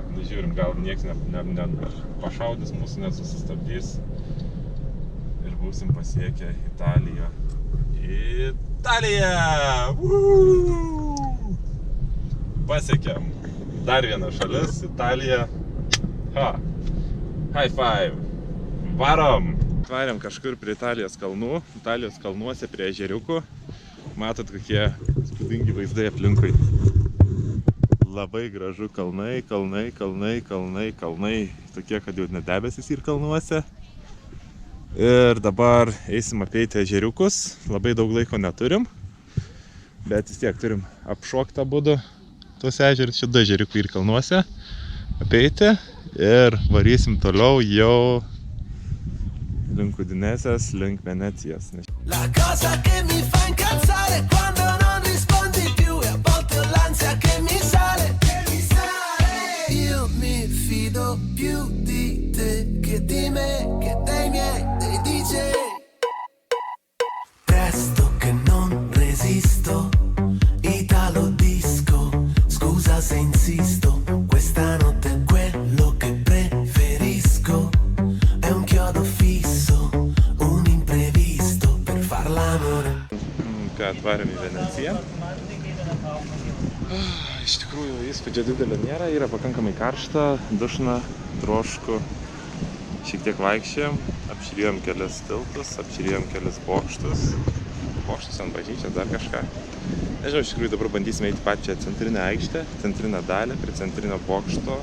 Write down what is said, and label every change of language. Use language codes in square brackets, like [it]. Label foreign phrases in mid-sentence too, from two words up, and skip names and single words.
[lt] Nu, žiūrim, gal nieks pašaudys mūsų, nesusistabdys. Ir būsim pasiekę Italiją. Italija! Pasiekėm. Dar viena šalis, Italija. [en] Ha! High five! [lt] Varom! Varėm kažkur prie Italijos kalnų. Italijos kalnuose prie ežeriukų. Matot, kokie spūdingi vaizdai aplinkui. Labai gražu kalnai, kalnai, kalnai, kalnai, kalnai. Tokie, kad jau net debesis ir kalnuose. Ir dabar eisim apeiti ežeriukus. Labai daug laiko neturim. Bet vis tiek turim apšoktą būdų tuos ežerius. Čia du ežeriukai ir kalnuose. Apeiti. Ir varysim toliau jau link Udinesės, link Venecijos. [it] La cosa che mi fa incazzare quando non rispondi più e a volte ho l'ansia che mi sale. Io mi fido più di te che di me, che dei miei, dei DJ. Presto che non resisto, Italo disco, scusa se insisto, questa notte è quello che preferisco, è un chiodo fisso, un imprevisto per far l'amore. [lt] Ką atvarėm į Veneciją. Iš tikrųjų, įspūdžio didelio nėra, yra pakankamai karšta, dušna, trošku. Šiek tiek vaikščiojom, apžiūrėjom kelias tiltus, apžiūrėjom kelias bokštus. Bokštus ant bažnyčios, dar kažką. Nežinau, iš tikrųjų dabar bandysime eiti pačią centrinę aikštę, centrinę dalį, prie centrinio bokšto.